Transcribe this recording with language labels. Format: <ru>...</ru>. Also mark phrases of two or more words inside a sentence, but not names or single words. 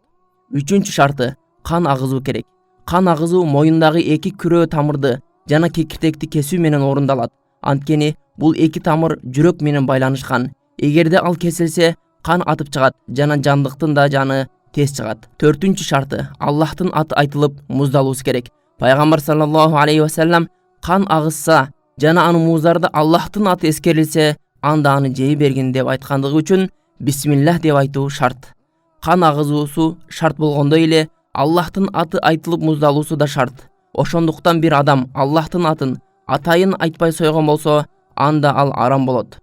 <ky>Үчүнчү шарты: кан агызуу керек. Кан агызуу моюндагы эки күрөө тамырды жана кекиртекти кесүү менен орундалат. Анткени бул эки тамыр жүрөк менен байланышкан. Эгерде ал кесилсе, кан атып чыгат жана жандыктын да жаны тез чыгат. Төртүнчү шарты: Аллахтын аты айтылып муздалуусу керек. Пайгамбар</ky> <ar>صلى الله عليه وسلم</ar> <ky>кан агызса жана анын мууздарда Аллахтын аты эскерилсе, анда аны жей бергин деп айткандыгы үчүн бисмиллах деп айтуу шарт. Кан агызуусу шарт болгондой эле Аллахтын аты айтылып муздалуусу да шарт. Ошондуктан бир адам Аллахтын атын атайын айтпай сойгон болсо, анда ал арам болот.</ky>